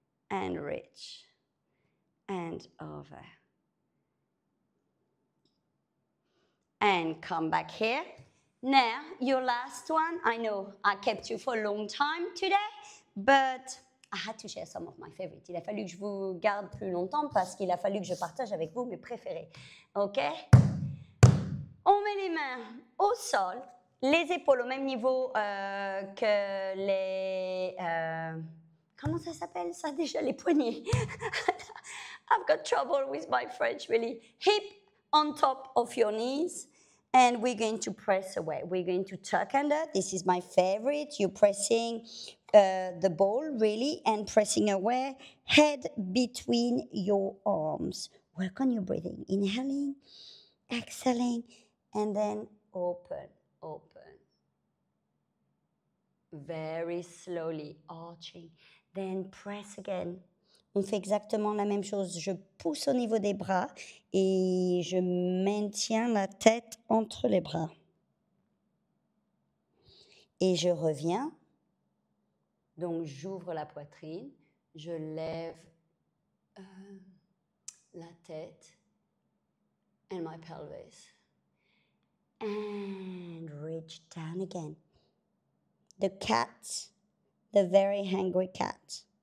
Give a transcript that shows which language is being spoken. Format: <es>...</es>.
<en>And reach. And over. And come back here. Now, your last one. I know I kept you for a long time today, but I had to share some of my favorites.</en> <fr>Il a fallu que je vous garde plus longtemps parce qu'il a fallu que je partage avec vous mes préférés. OK? On met les mains au sol, les épaules au même niveau que les... comment ça s'appelle ça déjà? Les poignets.</fr> <en>I've got trouble with my French, really. Hip on top of your knees, and we're going to press away. We're going to tuck under. This is my favorite. You're pressing the ball, really, and pressing away. Head between your arms. Work on your breathing. Inhaling, exhaling, and then open, open. Very slowly, arching. Then press again.</en> <fr>On fait exactement la même chose. Je pousse au niveau des bras et je maintiens la tête entre les bras. Et je reviens. Donc, j'ouvre la poitrine. Je lève la tête</fr> <en>and my pelvis. And reach down again. The cat, the very hungry cat.</en>